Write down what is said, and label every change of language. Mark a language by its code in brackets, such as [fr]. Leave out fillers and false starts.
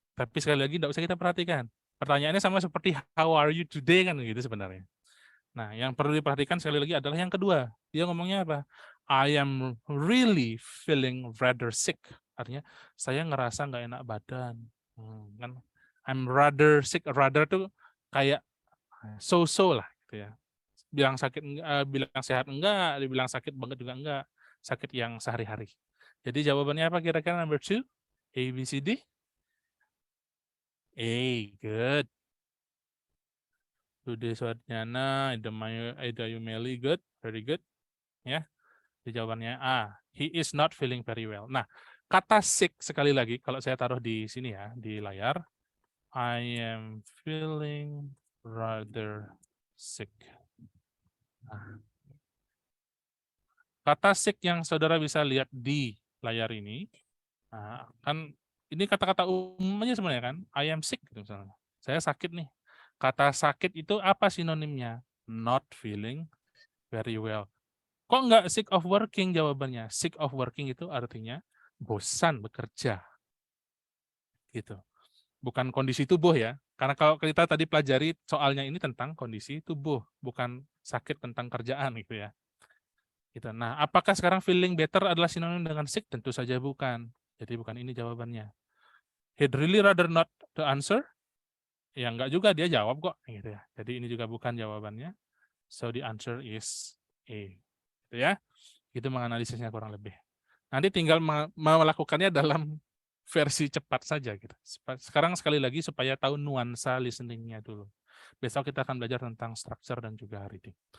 [id] Tapi sekali lagi tidak usah kita perhatikan. Pertanyaannya sama seperti [en] how are you today [id] kan gitu sebenarnya. Nah, yang perlu diperhatikan sekali lagi adalah yang kedua. Dia ngomongnya apa? [en] I am really feeling rather sick. [id] Artinya saya ngerasa nggak enak badan. Kan? [en] I'm rather sick. [id] Rather tuh kayak so-so lah gitu ya. Bilang sakit enggak, bilang sehat enggak, dibilang sakit banget juga enggak. Sakit yang sehari-hari. Jadi jawabannya apa kira-kira number 2? A, B, C, D? [en] A, good. Sude Swadnyana, Ida Yumeli, good, very good. [id] Ya, di jawabannya A. [en] He is not feeling very well. [id] Nah, kata sick sekali lagi, kalau saya taruh di sini ya, di layar. [en] I am feeling rather sick. [id] Nah, kata sick yang saudara bisa lihat di layar ini, nah, kan ini kata-kata umumnya sebenarnya kan, [en] I am sick [id] gitu misalnya. Saya sakit nih. Kata sakit itu apa sinonimnya? [en] Not feeling very well. [id] Kok nggak [en] sick of working [id] jawabannya? Sick of working itu artinya bosan bekerja. Gitu. Bukan kondisi tubuh ya. Karena kalau kita tadi pelajari soalnya ini tentang kondisi tubuh, bukan sakit tentang kerjaan gitu ya. Gitu. Nah, apakah sekarang feeling better adalah sinonim dengan sick? Tentu saja bukan. Jadi bukan ini jawabannya. [en] He'd really rather not to answer. [id] Ya enggak juga, dia jawab kok gitu ya. Jadi ini juga bukan jawabannya. [en] So the answer is A. [id] Gitu ya. Itu menganalisisnya kurang lebih. Nanti tinggal melakukannya dalam versi cepat saja gitu. Sekarang sekali lagi supaya tahu nuansa listening-nya dulu. Besok kita akan belajar tentang structure dan juga reading.